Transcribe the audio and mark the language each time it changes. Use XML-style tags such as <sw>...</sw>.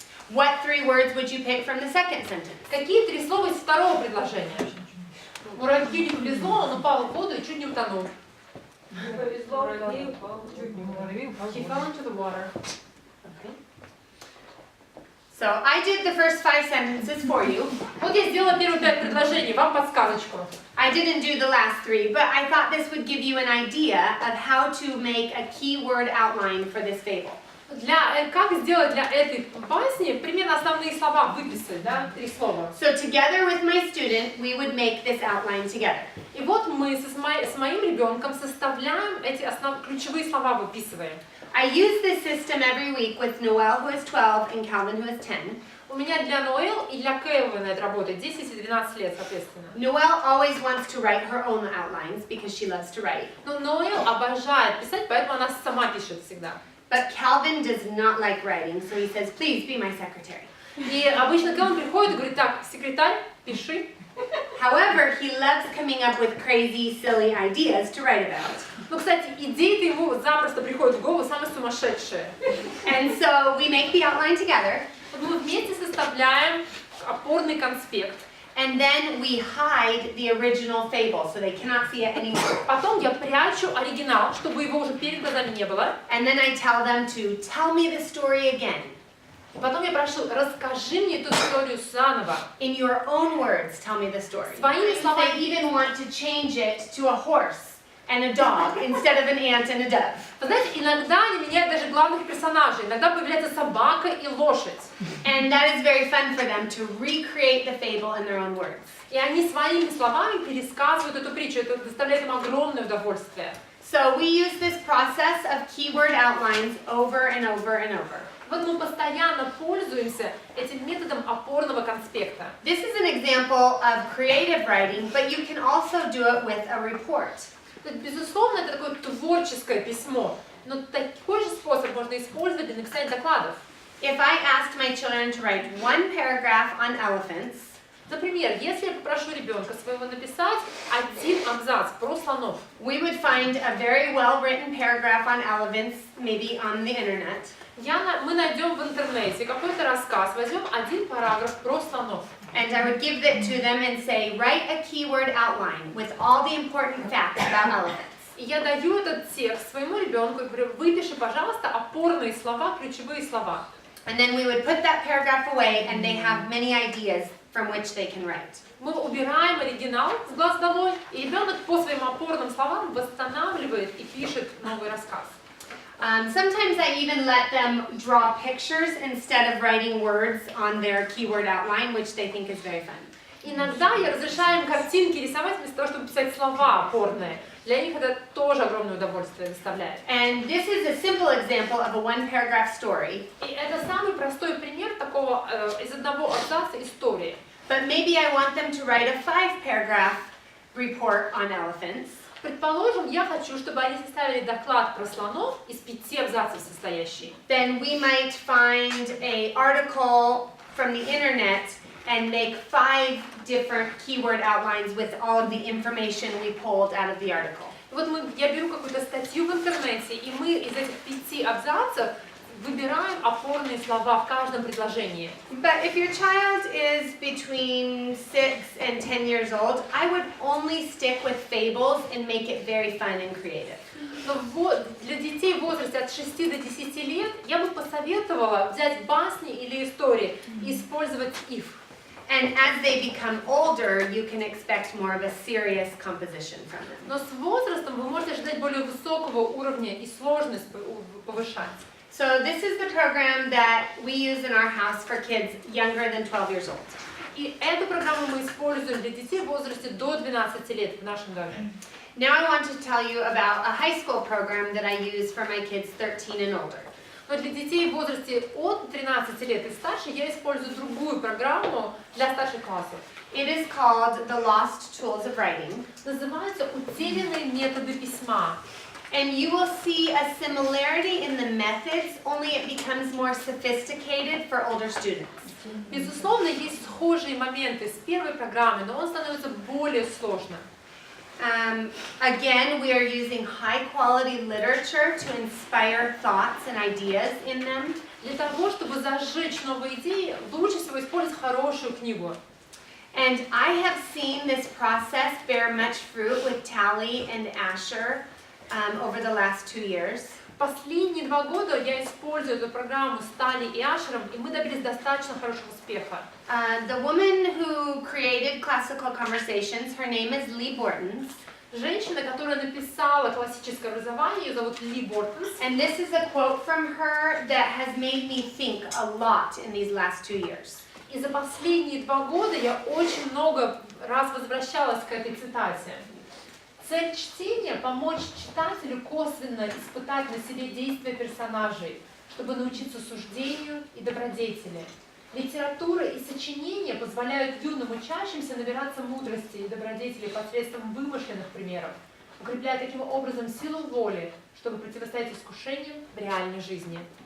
<en>What 3 words would you pick from the second sentence?</en> <ru>Какие 3 слова из второго предложения? Муравью не повезло, он упал в воду и чуть не утонул.</ru> <en>He fell into the water. Okay. So I did the first 5 sentences for you.</en> <ru>Вот я сделала первые 5 предложений, вам подсказочку.</ru> <en>I didn't do the last 3, but I thought this would give you an idea of how to make a keyword outline for this fable.</en> <ru>Как сделать для этой басни примерно основные слова выписать, да, 3 слова.</ru> <en>So together with my student, we would make this outline together.</en> <ru>И вот мы с моим ребенком составляем эти ключевые слова, выписываем.</ru> <en>I use this system every week with Noel, who is 12, and Calvin, who is 10.</en> <ru>У меня для Ноэл и для Кэлвина это работает 10 и 12 лет, соответственно.</ru> <en>Noel always wants to write her own outlines because she loves to write.</en> <ru>Но Ноэл обожает писать, поэтому она сама пишет всегда.</ru> <en>But Calvin does not like writing, so he says, please be my secretary.</en> <ru>И обычно Кэлвин приходит и говорит, так, секретарь, пиши.</ru> <en>However, he loves coming up with crazy, silly ideas to write about.</en> <ru>Ну, кстати, идеи-то ему запросто приходят в голову самые сумасшедшие.</ru> <en>And so we make the outline together.</en> <ru>Мы вместе составляем опорный конспект.</ru> <en>And then we hide the original fable, so they cannot see it anymore.</en> <ru>Потом я прячу оригинал, чтобы его уже перед глазами не было.</ru> <en>And then I tell them to tell me the story again.</en> <ru>И потом я прошу, расскажи мне эту историю заново.</ru> <en>In your own words, tell me the story.</en> <ru>Своими</ru> <en>They</en> <ru>словами.</ru> <en>even want to change it to a horse and a dog instead of an ant and a dove.</en> <ru>Вы знаете, иногда они меняют даже главных персонажей. Иногда появляется собака и лошадь.</ru> <en>And that is very fun for them to recreate the fable in their own words.</en> <ru>И они своими словами пересказывают эту притчу. Это доставляет им огромное удовольствие.</ru> <en>So we use this process of keyword outlines over and over and over.</en> <ru>Вот мы постоянно пользуемся этим методом опорного конспекта.</ru> <en>This is an example of creative writing, but you can also do it with a report.</en> <ru>Безусловно, это такое творческое письмо, но такой же способ можно использовать для написания докладов.</ru> <en>If I asked my children to write 1 paragraph on elephants,</en> <ru>Например, если я попрошу ребенка своего написать 1 абзац про слонов,</ru> <en>we would find a very well-written paragraph on elephants, maybe on the internet.</en> <ru>мы найдем в интернете какой-то рассказ, возьмем 1 параграф про слонов.</ru> <en>And I would give it to them and say, write a keyword outline with all the important facts about elephants.</en> <ru>И я даю этот текст своему ребенку и говорю, выпиши, пожалуйста, опорные слова, ключевые слова.</ru> <en>And then we would put that paragraph away and they have many ideas from which they can write.</en> <ru>Мы убираем оригинал с глаз долой, и ребенок по своим опорным словам восстанавливает и пишет новый рассказ.</ru> <en>Sometimes I even let them draw pictures instead of writing words on their keyword outline, which they think is very fun.</en> <ru>Иногда я разрешаю им картинки рисовать вместо того, чтобы писать слова опорные. Для них это тоже огромное удовольствие доставляет.</ru> <en>And this is a simple example of a 1-paragraph story.</en> <ru>И это самый простой пример такого из одного абзаца истории.</ru> <en>But maybe I want them to write a 5-paragraph report on elephants.</en> <ru>Предположим, я хочу, чтобы они составили доклад про слонов из 5 абзацев состоящий.</ru> <en>Then we might find an article from the internet and make 5 different keyword outlines with all of the information we pulled out of the article.</en> <ru>Вот я беру какую-то статью в интернете, и мы из этих 5 абзацев выбираем опорные слова в каждом предложении.</ru> <en>But if your child is between 6 and 10 years old, I would only stick with fables and make it very fun and creative.</en> <ru>Но вот для детей в возрасте от 6 до 10 лет я бы посоветовала взять басни или истории и использовать их.</ru> <en>And as they become older, you can expect more of a serious composition from them.</en> <ru>Но с возрастом вы можете ожидать более высокого уровня и сложность повышать.</ru> <en>So this is the program that we use in our house for kids younger than 12 years old.</en> <ru>И эту программу мы используем для детей в возрасте до 12 лет в нашем доме.</ru> <en>Now I want to tell you about a high school program that I use for my kids 13 and older.</en> <ru>Но для детей в возрасте от 13 лет и старше я использую другую программу для старших классов.</ru> <en>It is called The Lost Tools of Writing.</en> <ru>Называется «Утерянные методы письма».</ru> <en>And you will see a similarity in the methods, only it becomes more sophisticated for older students.</en> <ru>Безусловно, есть схожие моменты с первой программы, но он становится более сложным.</ru> <en>Again, we are using high-quality literature to inspire thoughts and ideas in them.</en> <ru>Для того, чтобы зажечь новые идеи, лучше всего использовать хорошую книгу.</ru> <en>And I have seen this process bear much fruit with Tally and Asher over the last 2 years.</en> <ru>Последние 2 года я использую эту программу с Тали и Ашером, и мы добились достаточно хорошего успеха.</ru> <en>The woman who created Classical Conversations, her name is Lee Bortons.</en> <ru>Женщина, которая написала классическое образование, ее зовут Ли Бортонс.</ru> <en>And this is a quote from her that has made me think a lot in these last 2 years.</en> <ru>И за последние 2 года я очень много раз возвращалась к этой цитате. Цель чтения – помочь читателю косвенно испытать на себе действия персонажей, чтобы научиться суждению и добродетели. Литература и сочинения позволяют юным учащимся набираться мудрости и добродетели посредством вымышленных примеров, укрепляя таким образом силу воли, чтобы противостоять искушениям в реальной жизни.</ru>